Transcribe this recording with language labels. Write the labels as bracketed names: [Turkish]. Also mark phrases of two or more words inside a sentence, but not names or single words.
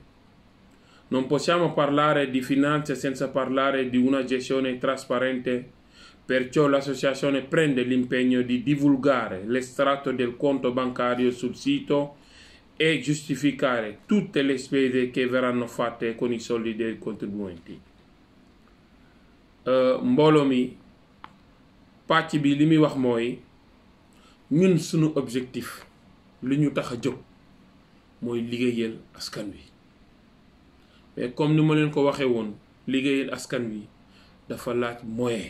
[Italian] Non possiamo parlare di finanza senza parlare di una gestione trasparente. Perciò l'associazione prende l'impegno di divulgare l'estratto del conto bancario sul sito e giustificare tutte le spese che verranno fatte con i soldi dei contribuenti. [Wolof] Mbooloo mi pàcc bi li muy wax mooy ñun sunu objectif li ñu tax a jóg mooy liggéeyal askan wi [French] mais comme [Wolof] ni ma leen ko waxee woon liggéeyal askan wi dafa laaj moyen.